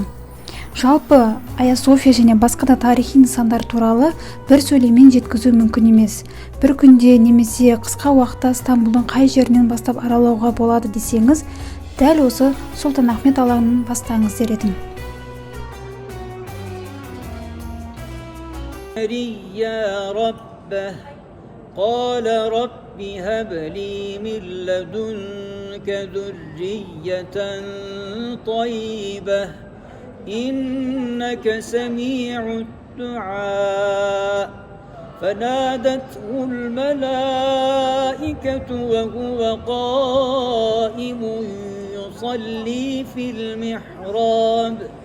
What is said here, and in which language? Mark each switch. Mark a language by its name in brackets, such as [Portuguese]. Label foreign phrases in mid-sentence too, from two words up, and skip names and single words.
[Kazakh] Жалпы Айя София және басқа да тарихи нысандар туралы бір сөйлеммен жеткізу мүмкін емес. Бір күнде немесе қысқа уақытта Стамбулдың қай жерінен бастап аралауға болады десеңіз, дәл осы Сұлтан Ахмет алаңын бастаңыз дер едім. [Arabic] قال رب هب لي من لدنك ذرية طيبة إنك سميع الدعاء فنادته الملائكة وهو قائم يصلي في المحراب